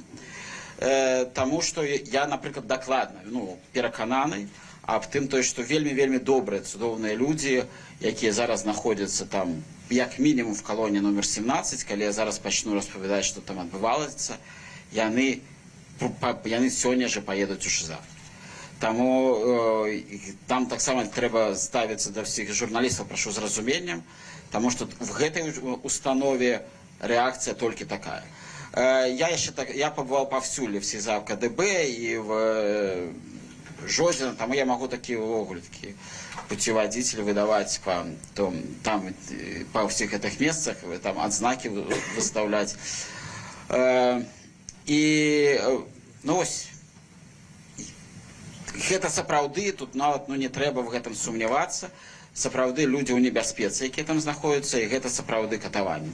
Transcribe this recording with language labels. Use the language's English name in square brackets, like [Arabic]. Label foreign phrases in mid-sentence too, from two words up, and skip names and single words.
[Belarusian] Таму што я, напрыклад, дакладна перакананы аб тым, што вельмі добрыя, цудоўныя людзі, якія зараз знаходзяцца там, як мінімум в калоніі номер 17, калі я зараз пачну распавядаць, што там адбывалася, яны сёння же паедуць у ШИЗА. Таму там таксама трэба ставіцца да ўсіх журналістаў, прашу з разуменнем, таму што в гэтай установе рэакцыя толькі такая. Я пабываў паўсюль в СИЗА, в КДБ і в Жодзіна, таму я магу такія ўвогулькі путеводитель выдаваць там па ўсіх гэтых месцах, там адзнакі выставляць. І ось гэта сапраўды, тут нават не трэба в гэтым сумнявацца, сапраўды людзі ў небяспецы, якія там знаходзяцца, і гэта сапраўды катаванне.